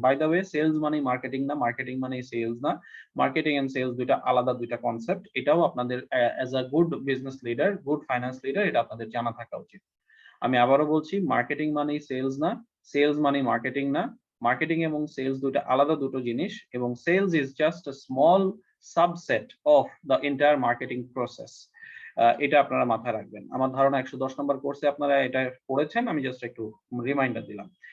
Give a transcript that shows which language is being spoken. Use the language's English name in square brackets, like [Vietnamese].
[Bangla] By the way, sales মানে marketing না, marketing মানে sales না। Marketing and sales দুইটা আলাদা দুইটা কনসেপ্ট। এটাও আপনাদের [English] as a good business leader, good finance leader, [Bangla] এটা আপনাদের জানা থাকা উচিত। আমি আবারও বলছি, মার্কেটিং মানেই সেলস না, সেলস মানে মার্কেটিং না। মার্কেটিং এবং সেলস দুইটা আলাদা দুটো জিনিস, এবং [English] Sales is just a small subset of the entire marketing process. [Bangla] এটা আপনারা মাথায় রাখবেন। আমার ধারণা 110 নম্বর কোর্সে আপনারা এটা পড়েছেন, আমি জাস্ট একটু রিমাইন্ডার দিলাম।